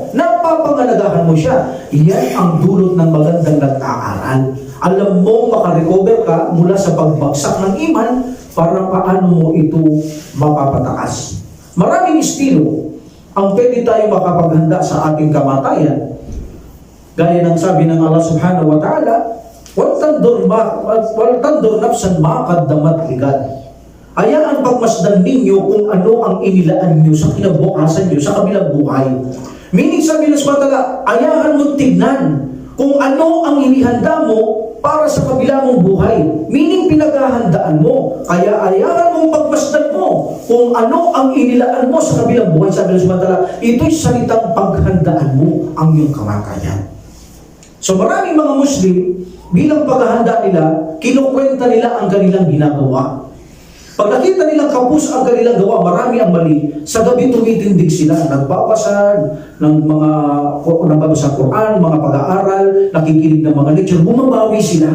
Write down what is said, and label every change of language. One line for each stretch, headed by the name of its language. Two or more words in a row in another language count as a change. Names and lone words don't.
Filipino: Napapangalagahan mo siya. Yan ang dulot ng magandang nag-aaral. Alam mo, makarecover ka mula sa pagbagsak ng iman para paano mo ito mapapataas. Maraming estilo ang pwede tayo makapaghanda sa ating kamatayan. Gaya ng sabi ng Allah
Arabic: سبحانه وتعالى, ولتنظر نفس ما قدمت لغد.
Filipino: Hayaan pagmasdan ninyo kung ano ang inilaan nyo sa kinabukasan nyo sa kabilang buhay. Meaning sabi ng
Arabic: سبحانه وتعالى,
Filipino: hayaan mo tignan kung ano ang inihanda mo para sa kabilang mong buhay. Meaning pinaghahandaan mo. Kaya hayaan mong pagmasdan mo kung ano ang inilaan mo sa kabilang buhay. Sabi ng
Arabic: سبحانه وتعالى,
Filipino: ito'y salitang paghandaan mo ang iyong kamatayan. So maraming mga Muslim, bilang paghahanda nila, kinukwenta nila ang kanilang ginagawa. Pag nakita nilang kapos ang kanilang gawa, marami ang mali, sa gabi tumitindig sila, nagbabasa ng mga nagbabasa Quran, mga pag-aaral, nakikinig ng mga lecture, bumabawi sila.